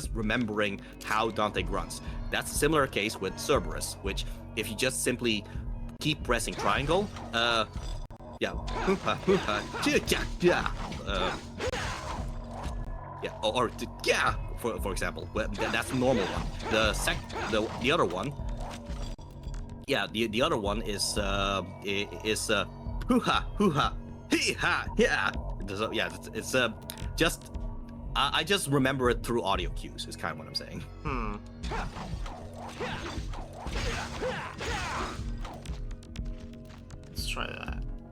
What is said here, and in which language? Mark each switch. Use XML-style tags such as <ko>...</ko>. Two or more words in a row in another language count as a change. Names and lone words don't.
<en>Just remembering how Dante grunts. That's a similar case with Cerberus, which if you just simply keep pressing triangle, yeah, yeah, or yeah, for example, that's the normal one. The other one, yeah, the other one is hoo-ha, hoo-ha, hee-ha, yeah. So, yeah, it's just I just remember it through audio cues. Is kind of what I'm saying. Let's try that.</en>